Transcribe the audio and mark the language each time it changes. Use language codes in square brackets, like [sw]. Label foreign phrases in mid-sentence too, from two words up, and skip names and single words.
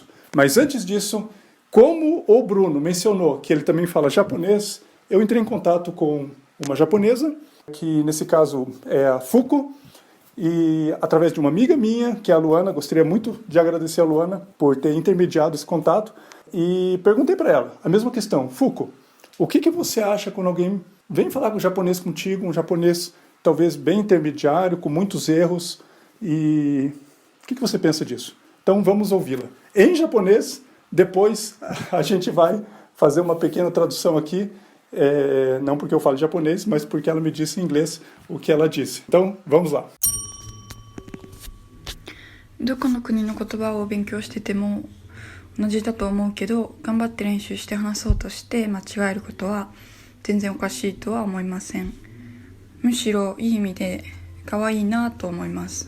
[pt] Mas, antes disso, como o Bruno mencionou que ele também fala japonês, eu entrei em contato com uma japonesa, que nesse caso é a Fuko, e através de uma amiga minha, que é a Luana, gostaria muito de agradecer a Luana por ter intermediado esse contato, e perguntei para ela a mesma questão: Fuko, o que você acha quando alguém vem falar com japonês contigo, um japonês talvez bem intermediário, com muitos erros, e o que você pensa disso? Então vamos ouvi-la em japonês, depois a gente vai fazer uma pequena tradução aqui, não porque eu falo japonês, mas porque ela me disse em inglês o que ela disse. Então vamos lá. [ja] どこの国の言葉を勉強してても同じだと思うけど、頑張って練習して話そうとして間違えることは全然おかしいとは思いません。むしろいい意味で可愛いなと思います。